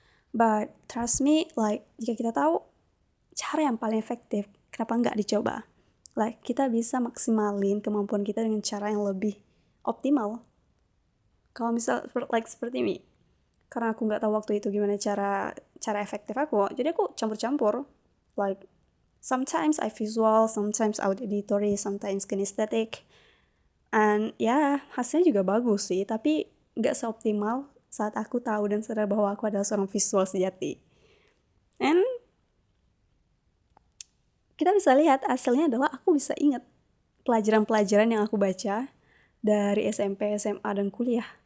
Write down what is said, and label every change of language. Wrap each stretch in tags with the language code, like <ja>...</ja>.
<en>But trust me,</en> <id>like jika kita tahu cara yang paling efektif, kenapa nggak dicoba? Like kita bisa maksimalin kemampuan kita dengan cara yang lebih optimal. Kalau misal seperti ini, karena aku nggak tahu waktu itu gimana cara efektif aku, jadi aku campur-campur.</id> <en>Like sometimes I visual, sometimes auditory, sometimes kinesthetic.</en> <id>And ya, hasilnya juga bagus sih, tapi nggak seoptimal saat aku tahu dan sadar bahwa aku adalah seorang visual sejati. And kita bisa lihat hasilnya adalah aku bisa ingat pelajaran-pelajaran yang aku baca dari SMP, SMA, dan kuliah.</id>